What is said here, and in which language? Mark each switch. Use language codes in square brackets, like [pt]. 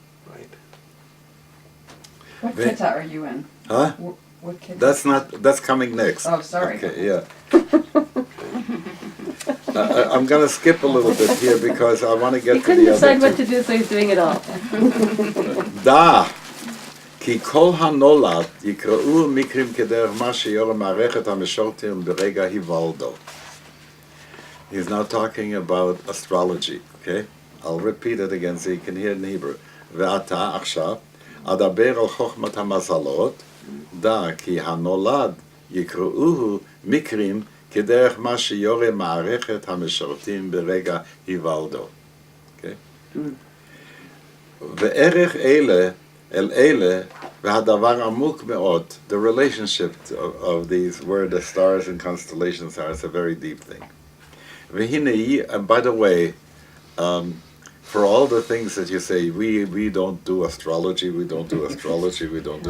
[en] Right. What Ve- kitta are you in? Huh? What kitta? That's coming next. Oh, sorry. Okay, yeah. I'm going to skip a little bit here because I want to get He to couldn't the decide other what to do, so he's doing it all. [he] Da, כי כל הנולד יקראו מקרים כדרך מה שיורה מערכת המשורתים ברגע היוולדו. [en] He's now talking about astrology, okay? I'll repeat it again so you can hear it in Hebrew. [he] ועתה עכשיו, אדבר על חוכמת המזלות, דע כי הנולד יקראוהו מקרים כדרך מה שיורה מערכת המשרתים ברגע היוולדו. [en] Okay? וערך אלה אל אלה והדבר עמוק מאוד, the relationship of these, where the stars and constellations are, is a very deep thing. And by the way, for all the things that you say, we don't do astrology, we don't do astrology, we don't do